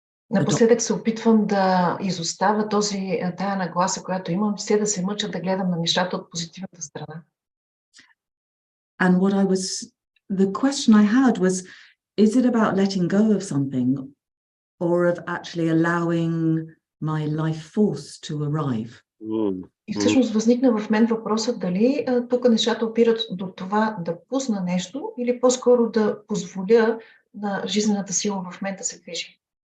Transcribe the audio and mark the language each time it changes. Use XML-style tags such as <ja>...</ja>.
<bg>напоследък се опитвам да изоставя тая нагласа, която имам, все да се мъча да гледам на нещата от позитивната страна.</bg> <en>And the question I had was, is it about letting go of something or of actually allowing my life force to arrive?</en> <bg>И всъщност възникна в мен въпросът дали тук нещата опират до това да пусна нещо или по-скоро да позволя на жизнената сила в мен да се движи.</bg>